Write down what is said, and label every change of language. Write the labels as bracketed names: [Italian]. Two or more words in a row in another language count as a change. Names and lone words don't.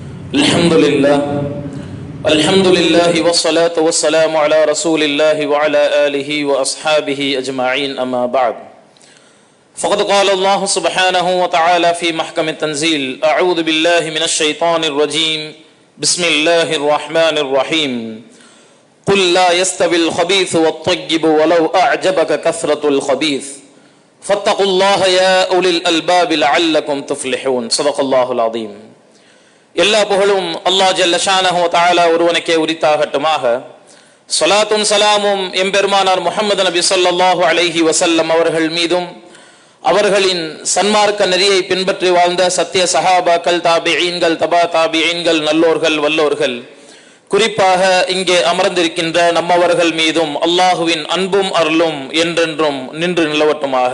[Arabic] الحمد لله والصلاة والسلام على رسول الله وعلى آله وأصحابه أجمعين أما بعد فقد قال الله سبحانه وتعالى في محكم التنزيل أعوذ بالله من الشيطان الرجيم بسم الله الرحمن الرحيم قل لا يستوي الخبيث والطيب ولو أعجبك كثرة الخبيث فاتقوا الله يا أولي الألباب لعلكم تفلحون صدق الله العظيم. [Tamil] எல்லா புகழும் [Arabic] الله جل شأنه وتعالى [Tamil] ஒருவனுக்கே உரித்தாகட்டுமாக. ஸலாத்தும் ஸலாமும் எம்பெருமானார் முஹம்மது நபி [Arabic] صلى الله عليه وسلم [Tamil] அவர்கள் மீதும் அவர்களின் சன்மார்க்க நெறியை பின்பற்றி வாழ்ந்த சத்திய சஹாபாக்கள், தாபிஈன்கள், தபா தாபிஈன்கள், நல்லோர்கள், வல்லோர்கள், குறிப்பாக இங்கே அமர்ந்திருக்கின்ற நம்மவர்கள் மீதும் அல்லாஹுவின் அன்பும் அருளும் என்றென்றும் நின்று நிலவட்டுமாக.